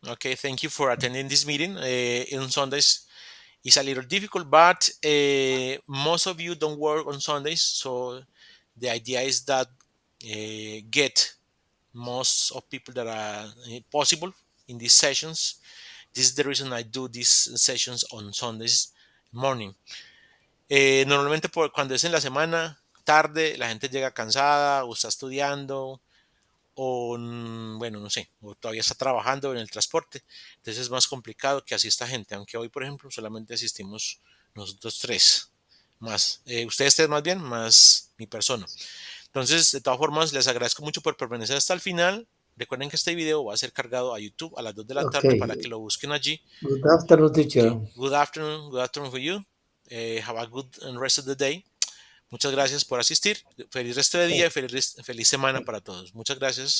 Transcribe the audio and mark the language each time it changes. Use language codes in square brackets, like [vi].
[en] Okay, thank you for attending this meeting. On Sundays it's a little difficult, but most of you don't work on Sundays, so the idea is that get most of people that are possible in these sessions. This is the reason I do these sessions on Sundays morning. [es] Normalmente cuando es en la semana, tarde, la gente llega cansada o está estudiando o, bueno, no sé, o todavía está trabajando en el transporte. Entonces es más complicado que asista gente, aunque hoy, por ejemplo, solamente asistimos nosotros tres, más ustedes tres más bien, más mi persona. Entonces, de todas formas, les agradezco mucho por permanecer hasta el final. Recuerden que este video va a ser cargado a YouTube a las 2 de la tarde para que lo busquen allí. [en] Good afternoon, teacher. Okay. Good afternoon for you. Have a good rest of the day. [es] Muchas gracias por asistir. Feliz resto de día y feliz semana para todos. Muchas gracias.